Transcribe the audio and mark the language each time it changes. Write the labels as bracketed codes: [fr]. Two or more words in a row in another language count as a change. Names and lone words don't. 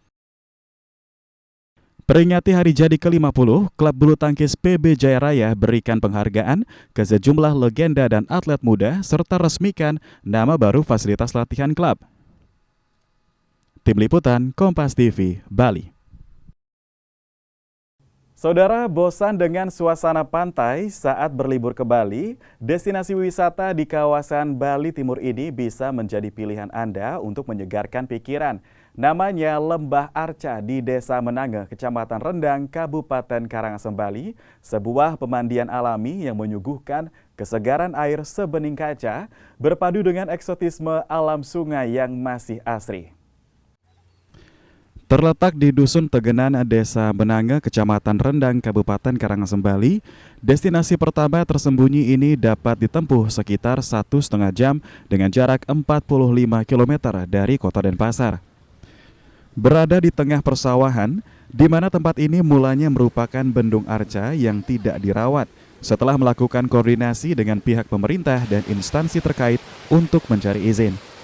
[id] Peringati hari jadi ke-50, klub bulu tangkis PB Jaya Raya berikan penghargaan ke sejumlah legenda dan atlet muda serta resmikan nama baru fasilitas latihan klub. Tim Liputan Kompas TV, Bali. Saudara, bosan dengan suasana pantai saat berlibur ke Bali? Destinasi wisata di kawasan Bali Timur ini bisa menjadi pilihan Anda untuk menyegarkan pikiran. Namanya Lembah Arca di Desa Menange, Kecamatan Rendang, Kabupaten Karangasem, Bali. Sebuah pemandian alami yang menyuguhkan kesegaran air sebening kaca berpadu dengan eksotisme alam sungai yang masih asri. Terletak di Dusun Tegenan, Desa Menange, Kecamatan Rendang, Kabupaten Karangasem, Bali, destinasi pertama tersembunyi ini dapat ditempuh sekitar 1,5 jam dengan jarak 45 km dari kota Denpasar. Berada di tengah persawahan, di mana tempat ini mulanya merupakan bendung arca yang tidak dirawat, setelah melakukan koordinasi dengan pihak pemerintah dan instansi terkait untuk mencari izin.